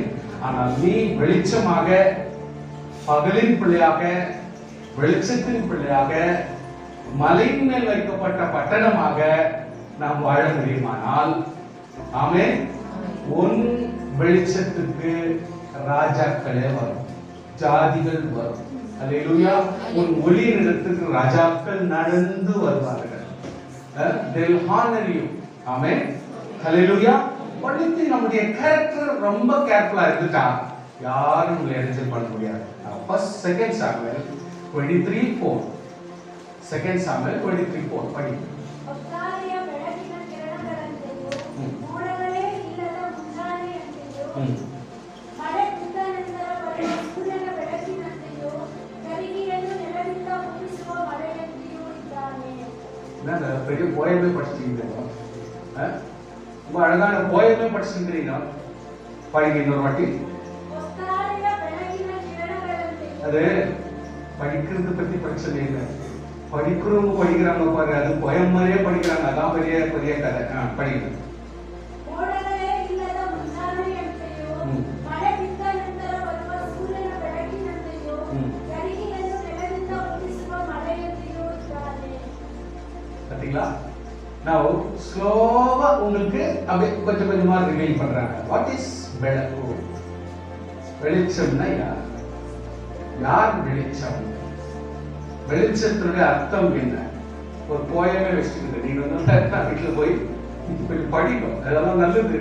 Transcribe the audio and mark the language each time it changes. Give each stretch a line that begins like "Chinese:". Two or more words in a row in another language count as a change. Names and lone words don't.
Tamil: ஆனால் நீ வெளிச்சமாக, பகலின் பிள்ளையாக, வெளிச்சத்தின் பிள்ளையாக, மலையின் மேல் வைக்கப்பட்ட பட்டணமாக நாம் வாழ முடியுமானால், ஆமென், உன் வெளிச்சத்துக்கு ராஜாக்களே வரும், ஜாதிகள் வரும். ஹalleluya. உன் ஒளியின் இடத்துக்கு ராஜாக்கள் நடந்து வருவார்கள்.
English: they will honor you.
Tamil: ஆமென். ஹalleluya. படித்து நம்முடைய கேரக்டர் ரொம்ப கேர்ஃபுல்லா இருந்துட்டா யாரும் உங்களை இடைஞ்சல் பண்ண முடியாது.
English: first second
Tamil: சாமுவேல் 23:4. செகண்ட் சாமுவேல் 23:4 படி.
Kannada: ಒತ್ತಾರೆಯ ಬೆಳಕಿನ ಕಿರಣಗಳಂತೆಯೂ ಮೋಡಗಳೇ ಇಲ್ಲದ ಮುಂಜಾನೆಯಂತೆಯೂ ಮಳೆ ಬಿದ್ದ ನಂತರ ಬರುವ ಸೂರ್ಯನ ಬೆಳಕಿನಂತೆಯೂ ಗರಿಗೆಯನ್ನು ನೆಲದಿಂದ ಮುಗಿಸುವ ಮಳೆಯಂತೆಯೂ ಇದ್ದಾನೆ.
Tamil: என்னங்க பெரிய போயமே படிச்சிட்டீங்க, ரொம்ப அழகான போயமே படிச்சிருக்கீங்க. படிங்க இன்னொரு வாட்டி.
Kannada: ಒತ್ತಾರೆಯ ಬೆಳಕಿನ ಕಿರಣಗಳಂತೆಯೂ.
Tamil: அது படிக்கிறது பத்தி பிரச்சனை இல்லை, படிக்கிறவங்க படிக்கிறாங்க பாரு, அது போயம் மாதிரியே படிக்கிறாங்க, அதான் பெரிய பெரிய கதை. படிங்க.
Kannada: ಮೋಡಗಳೇ ಇಲ್ಲದ ಮುಂಜಾನೆಯಂತೆಯೂ ಮಳೆ ಬಿದ್ದ ನಂತರ ಬರುವ ಸೂರ್ಯನ ಬೆಳಕಿನಂತೆಯೂ ಗರಿಗೆಯನ್ನು ನೆಲದಿಂದ ಮುಗಿಸುವ ಮಳೆಯಂತೆಯೂ ಇದ್ದಾನೆ.
Tamil: பாத்தீங்களா? நான் ஸ்லோவா உங்களுக்கு அப்படியே கொஞ்சம் கொஞ்சமா ரிவீல் பண்றாங்க.
English: what is
Tamil: பெளக்கு? வெளிச்சம்னா யார்? யார் வெளிச்சம்? வெளிச்சத்தினுடைய அர்த்தம் என்ன? ஒரு போயமே வச்சுக்கிட்டு நீங்க வந்து வீட்டுல போய் கொஞ்சம் படிக்கும், அதெல்லாம் நல்லது.